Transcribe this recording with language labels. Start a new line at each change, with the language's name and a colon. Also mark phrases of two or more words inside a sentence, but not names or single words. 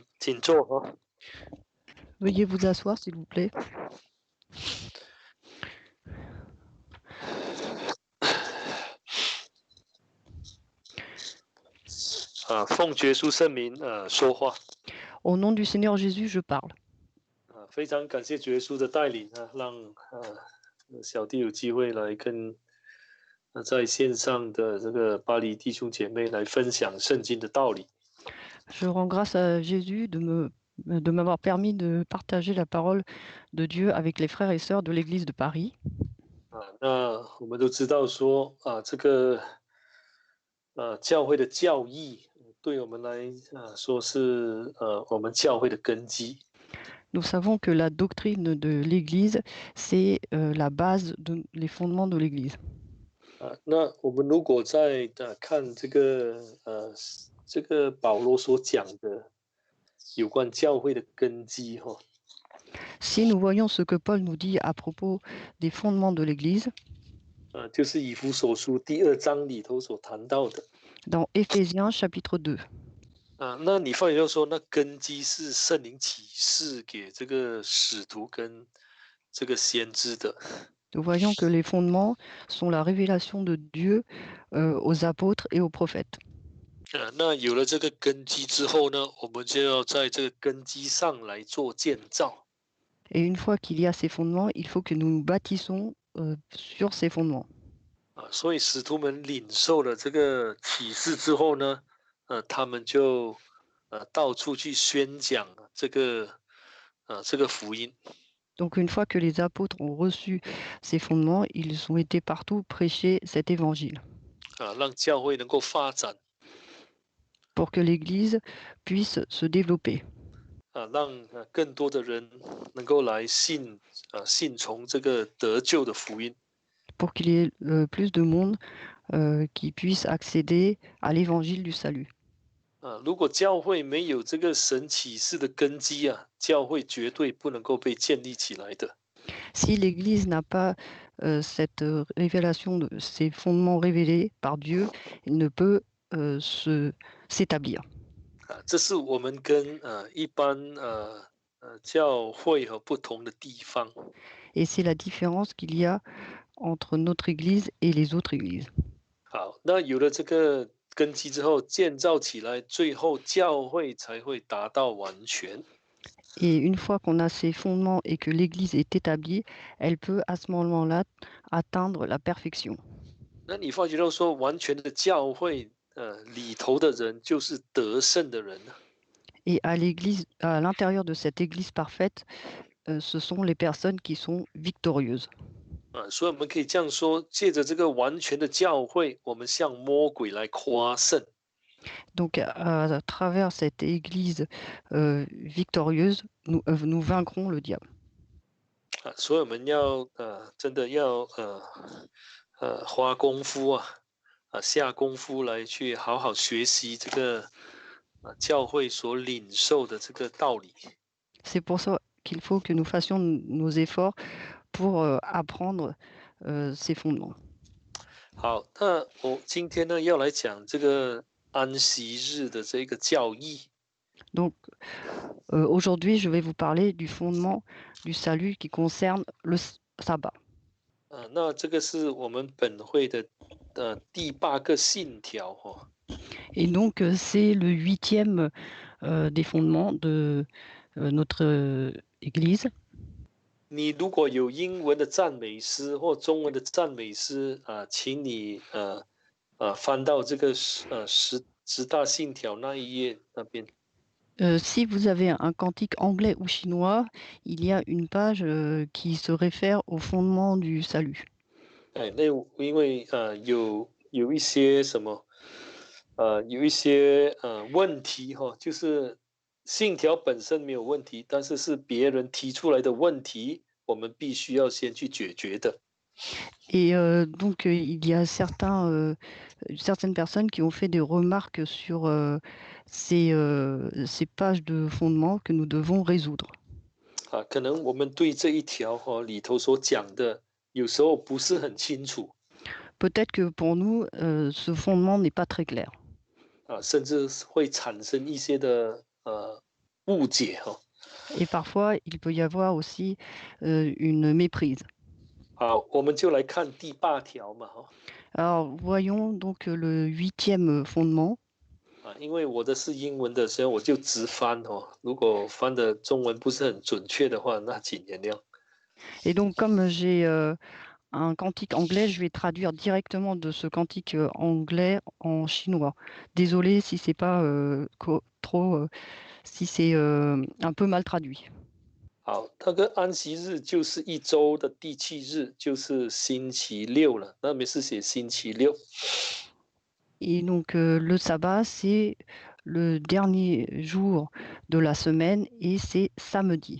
Chinese: 请坐哈。
French: Veuillez vous asseoir, s'il vous plaît.
Chinese: 奉耶稣圣名说话。
French: Au nom du Seigneur Jésus, je parle.
Chinese: 非常感谢耶稣的带领让小弟有机会来跟在线上的这个巴黎弟兄姐妹来分享圣经的道理。
French: Je rends grâce à Jésus de m'avoir permis de partager la parole de Dieu avec les frères et sœurs de l'Église de Paris.
Chinese: 那我们都知道说这个教会的教义对我们来说是我们教会的根基。
French: Nous savons que la doctrine de l'Église, c'est la base, les fondements de l'Église.
Chinese: 那我们如果在看这个保罗所讲的有关教会的根基
French: Si nous voyons ce que Paul nous dit à propos des fondements de l'Église,
Chinese: 就是以弗所书第2章里头所谈到的。
French: dans Éphésiens chapitre 2.
Chinese: 那你发现就说，那根基是圣灵启示给这个使徒跟这个先知的。
French: Nous voyons que les fondements sont la révélation de Dieu aux apôtres et aux prophètes.
Chinese: 那有了这个根基之后呢，我们就要在这个根基上来做建造。
French: Et une fois qu'il y a ces fondements, il faut que nous nous bâtissons sur ces fondements.
Chinese: 所以使徒们领受了这个启示之后呢，他们就到处去宣讲这个福音。
French: Donc une fois que les apôtres ont reçu ces fondements, ils ont été partout prêcher cet évangile.
Chinese: 让教会能够发展。
French: Pour que l'Église puisse se développer.
Chinese: 让更多的人能够来信从这个得救的福音。
French: Pour qu'il y ait plus de monde qui puisse accéder à l'évangile du salut.
Chinese: 如果教会没有这个神启示的根基教会绝对不能够被建立起来的。
French: Si l'Église n'a pas cette révélation de ces fondements révélés par Dieu, il ne peut s'établir.
Chinese: 这是我们跟一般教会和不同的地方。
French: Et c'est la différence qu'il y a entre notre Église et les autres églises.
Chinese: 好，那有了这个根基之后，建造起来，最后教会才会达到完全。
French: Et une fois qu'on a ces fondements et que l'Église est établie, elle peut à ce moment-là atteindre la perfection.
Chinese: 那你发觉到说，完全的教会里头的人就是得胜的人。
French: Et à l'Église, à l'intérieur de cette Église parfaite, ce sont les personnes qui sont victorieuses.
Chinese: 所以我们可以这样说，借着这个完全的教会，我们向魔鬼来夸胜。
French: Donc, à travers cette Église victorieuse, nous vaincrons le diable.
Chinese: 所以我们要真的要花功夫下功夫来去好好学习这个教会所领受的这个道理。
French: C'est pour ça qu'il faut que nous fassions nos efforts pour apprendre ces fondements.
Chinese: 好，那我今天呢要来讲这个安息日的这个教义。
French: Donc, aujourd'hui, je vais vous parler du fondement du salut qui concerne le sabbat.
Chinese: 那这个是我们本会的第8个信条
French: Et donc, c'est le 8e des fondements de notre Église.
Chinese: 你如果有英文的赞美诗或中文的赞美诗请你翻到这个十大信条那一页那边。
French: Si vous avez un cantique anglais ou chinois, il y a une page qui se réfère au fondement du salut.
Chinese: 那因为有一些什么有一些问题就是信条本身没有问题，但是是别人提出来的问题，我们必须要先去解决的。
French: Et donc, il y a certaines personnes qui ont fait des remarques sur ces pages de fondement que nous devons résoudre.
Chinese: 可能我们对这一条里头所讲的，有时候不是很清楚。
French: Peut-être que pour nous, ce fondement n'est pas très clair.
Chinese: 甚至会产生一些的误解哈。
French: Et parfois, il peut y avoir aussi une méprise.
Chinese: 好，我们就来看第8条嘛哈。
French: Alors, voyons donc le 8e fondement.
Chinese: 因为我的是英文的，所以我就直翻哦。如果翻的中文不是很准确的话，那请原谅。
French: Et donc, comme j'ai un cantique anglais, je vais traduire directement de ce cantique anglais en chinois. Désolé si c'est pas trop, si c'est un peu mal traduit.
Chinese: 好，那个安息日就是一周的第7日，就是星期六了。那边是写星期六。
French: Et donc, le sabbat, c'est le dernier jour de la semaine et c'est samedi.